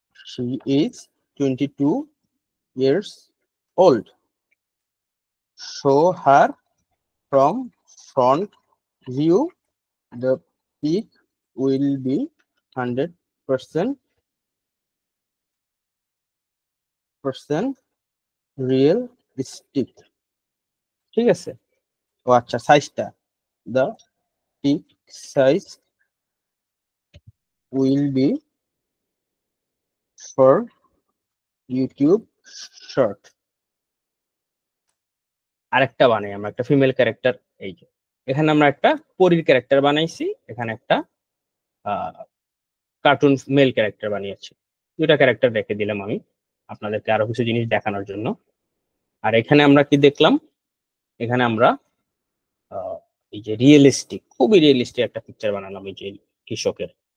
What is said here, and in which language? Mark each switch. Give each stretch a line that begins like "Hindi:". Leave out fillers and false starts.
English: she is 22 years old, show her from front view, the peak will be 100% realistic,
Bangla: ঠিক আছে? ও আচ্ছা, সাইজটা,
English: the peak size will be for YouTube short।
Bangla: আরেকটা বানাই আমরা, একটা ফিমেল ক্যারেক্টার। এই যে এখানে আমরা একটা পরীর ক্যারেক্টার বানাইছি, এখানে একটা কার্টুন মেল ক্যারেক্টার বানিয়েছি। দুইটা ক্যারেক্টার রেখে দিলাম আমি আপনাদেরকে আরো কিছু জিনিস দেখানোর জন্য। আর এখানে আমরা কি দেখলাম, এখানে আমরা আহ, এই যে রিয়েলিস্টিক, খুবই রিয়েলিস্টিক একটা পিকচার বানালাম এই যে কৃষকের।